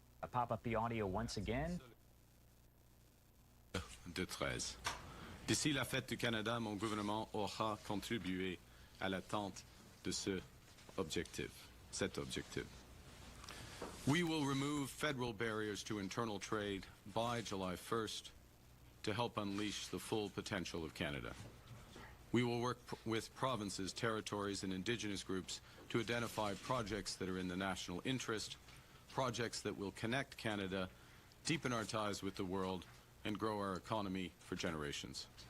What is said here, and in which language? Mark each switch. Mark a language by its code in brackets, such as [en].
[en] pop up the audio once again. De 13. [fr] D'ici la fête du Canada, mon gouvernement aura contribué à l'atteinte de cet objectif. [en] We will remove federal barriers to internal trade by July 1st to help unleash the full potential of Canada. We will work with provinces, territories, and Indigenous groups to identify projects that are in the national interest, projects that will connect Canada, deepen our ties with the world, and grow our economy for generations.